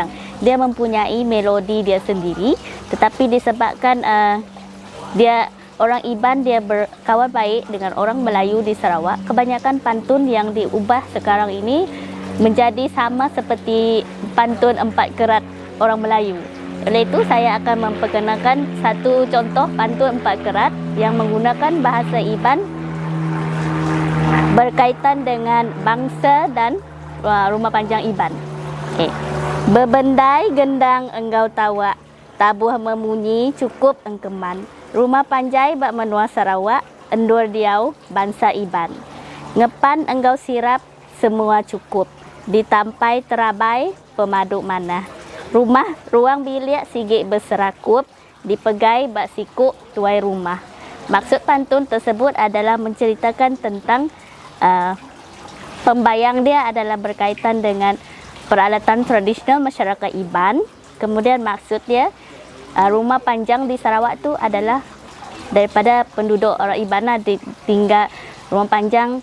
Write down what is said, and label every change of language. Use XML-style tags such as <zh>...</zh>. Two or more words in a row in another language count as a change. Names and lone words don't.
<ms>Dia mempunyai melodi dia sendiri, tetapi disebabkan dia orang Iban, dia berkawan baik dengan orang Melayu di Sarawak, kebanyakan pantun yang diubah sekarang ini menjadi sama seperti pantun 4 kerat orang Melayu. Oleh itu saya akan memperkenalkan satu contoh pantun 4 kerat yang menggunakan bahasa Iban berkaitan dengan bangsa dan rumah panjang Iban. Okay.</ms> <iba>Bebendai gendang enggau tawa, tabuh memunyi cukup engkeman. Rumah panjai bak menua Sarawak, endur diau bangsa Iban. Ngepan enggau sirap semua cukup, ditampai terabai pemaduk mana. Rumah ruang bilik sigit berserakup, dipegai bak sikuk tuai rumah.</iba> <ms>Maksud pantun tersebut adalah menceritakan tentang pembayang dia adalah berkaitan dengan peralatan tradisional masyarakat Iban. Kemudian maksud dia rumah panjang di Sarawak tu adalah daripada penduduk orang Ibana tinggal rumah panjang.</ms>